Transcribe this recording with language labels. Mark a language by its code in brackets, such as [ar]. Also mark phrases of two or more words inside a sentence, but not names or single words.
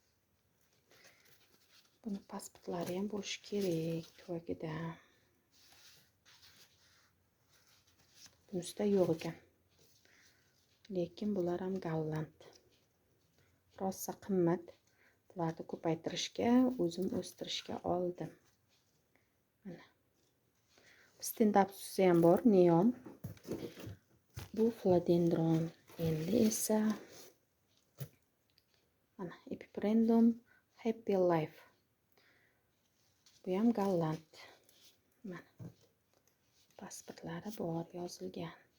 [uz] Buni pasportlari ham bo'lishi kerak tuvagida. Bunisida yo'q ekan. Lekin bular ham golland. Rosa qimmat. Bularni ko'paytirishga, o'zim o'stirishga oldim. Mana. Stand-up ham bor, neon. Bu philodendron. Endi esa mana Epipremnum Happy Life. Bu ham golland. Mana. Pasportlari bor, yozilgan.